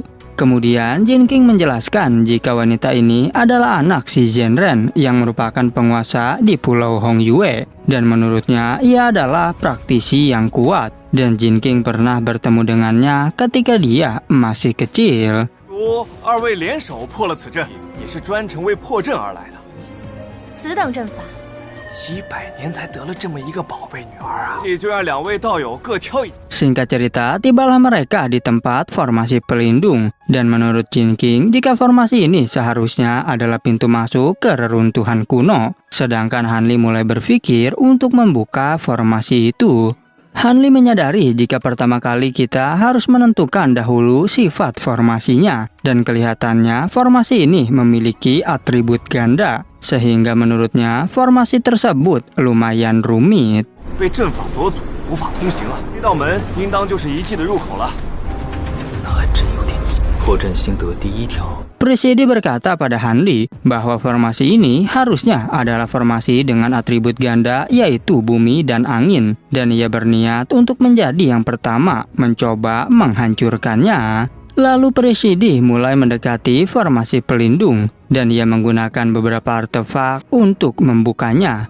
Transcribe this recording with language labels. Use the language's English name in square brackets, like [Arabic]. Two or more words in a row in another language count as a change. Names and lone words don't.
[Indonesian] Kemudian Jin King menjelaskan jika wanita ini adalah anak si Zhenren yang merupakan penguasa di Pulau Hongyue dan menurutnya ia adalah praktisi yang kuat dan Jin King pernah bertemu dengannya ketika dia masih kecil. [Chinese] 此等阵法 700年才得了这么一个宝贝女儿啊！这就让两位道友各挑一。 [Indonesian] Singkat cerita, tibalah mereka di tempat formasi pelindung dan menurut Jin King, jika formasi ini seharusnya adalah pintu masuk ke reruntuhan kuno. Sedangkan Hanli mulai berpikir untuk membuka formasi itu. Hanli menyadari jika pertama kali kita harus menentukan dahulu sifat formasinya dan kelihatannya formasi ini memiliki atribut ganda sehingga menurutnya formasi tersebut lumayan rumit. [Chinese] 被阵法所阻，无法通行了。这道门应当就是遗迹的入口了。那还真有点急。破阵心得第一条。 [Indonesian] Peri Sidi berkata pada Hanli bahwa formasi ini harusnya adalah formasi dengan atribut ganda yaitu bumi dan angin dan ia berniat untuk menjadi yang pertama mencoba menghancurkannya. Lalu Peri Sidi mulai mendekati formasi pelindung dan ia menggunakan beberapa artefak untuk membukanya.